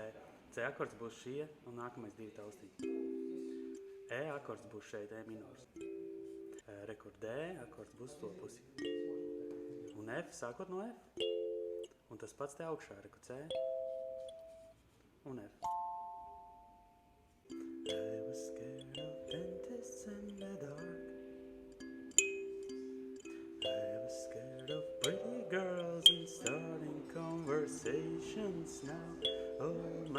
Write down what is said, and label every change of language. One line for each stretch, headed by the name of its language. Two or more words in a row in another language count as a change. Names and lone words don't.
Latvian: C akords būs šie, un nākamais 2 taustīti. E akords būs šeit, E minors. Rekord D akords būs to pusi. Un F sākot no F. Un tas pats te augšā, rekord C. Un F.
English: I was scared of dentists in the dark. I was scared of pretty girls and starting conversations now. Oh,